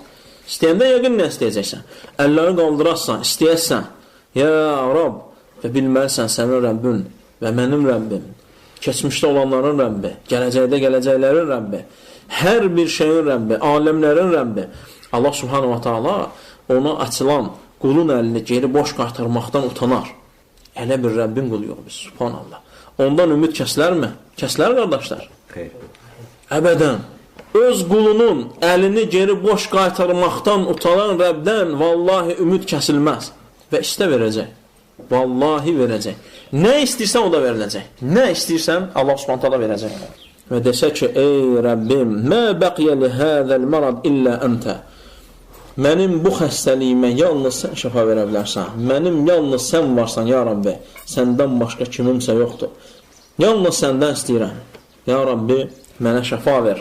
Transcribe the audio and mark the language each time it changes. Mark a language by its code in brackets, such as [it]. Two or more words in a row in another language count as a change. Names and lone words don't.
[az] İstəyəndə yəqin nə istəyəcəksən? Əlləri qaldırarsan, istəyəsən. Ya Rab. Və bilməlisən sənin Rəbbin və mənim Rəbbim. Keçmişdə olanların Rəbbi. Gələcəkdə gələcəklərin Rəbbi. Hər bir şeyin Rəbbi, aləmlərin Rəbbi. Allah [ar] سبحانه وتعالى [az] ona açılan qulun əlini geri boş qaytarmaqdan utanar. Elə bir Rəbbin qulu yox biz, subhanallah. Ondan ümid kəsilərmi? Kəsilər qardaşlar? Əbədən. Öz qulunun əlini geri boş qaytarmaqdan utanan Rəbdən vallahi ümid kəsilməz. Və istə verəcək. Vallahi verəcək. Nə istəyirsən o da veriləcək. Nə istəyirsən Allah [ar] سبحانه وتعالى [az] verəcək. Və desə ki, ey Rəbbim, [ar] ما بقي لي هذا المرض إلا أنت. [az] Mənim bu xəstəliyimə yalnız sən şəfa verə bilərsən. Mənim yalnız sən varsan, ya Rabbi. Səndən başqa kimimsə yoxdur. Yalnız səndən istəyirəm. Ya Rabbi, mənə şəfa ver.